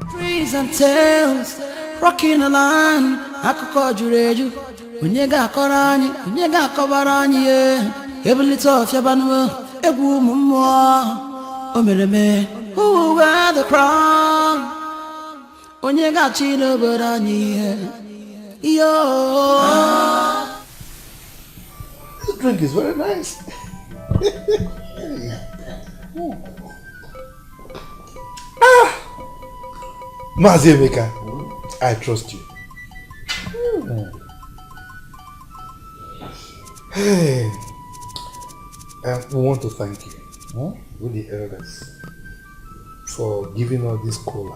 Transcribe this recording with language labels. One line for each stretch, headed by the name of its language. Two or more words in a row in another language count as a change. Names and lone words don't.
English: stories and tales, rocking the line.
Igbo: Akụkọ juru eju, onye ga-akọrọ anyị, onye ga-akọbara anyị ya. Ebulite ọfịa banụ, egwu ụmụ mmụọ, o mere eme.
English: Who will wear the crown?
Igbo: Onye ga-achị n'obodo anyị ya. Yo.
English: This drink is very nice. Mazi Emeka, I trust you. Hey, we want to thank you, with the elders, for giving us this cola.